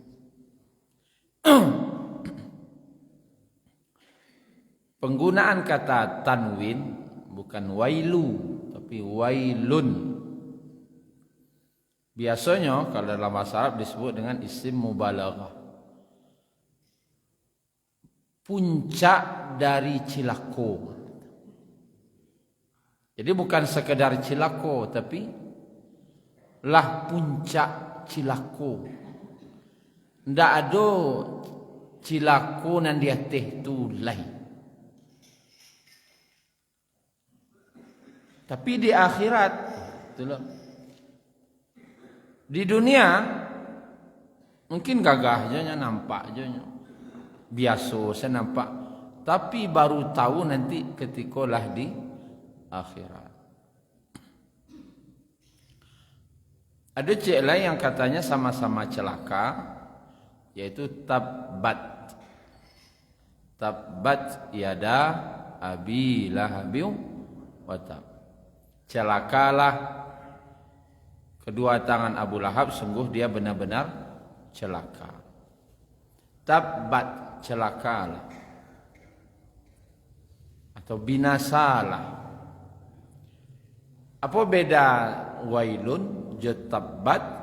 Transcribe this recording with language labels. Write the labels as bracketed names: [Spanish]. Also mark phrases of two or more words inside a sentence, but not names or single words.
[Indonesian] Penggunaan kata tanwin bukan wailu tapi wailun. Biasanya kalau dalam bahasa Arab disebut dengan [Arabic] اسم مبالغة. [Indonesian] Puncak dari cilako. Jadi bukan sekedar cilako tapi [Minangkabau] lah puncak cilako. Ndak ada cilako nan di atas tu lain. [Indonesian] Tapi di akhirat, itulah. Di dunia mungkin gagah aja nampak aja, biasa saya nampak. Tapi baru tahu nanti ketika lah di akhirat. Ada cik lain yang katanya sama-sama celaka, yaitu tabbat. [Arabic] تبت يدا أبي لهب وتب. [Indonesian] Celakalah kedua tangan Abu Lahab, sungguh dia benar-benar celaka. Tabbat, celakalah atau binasalah. Apa beda wailun je tabbat?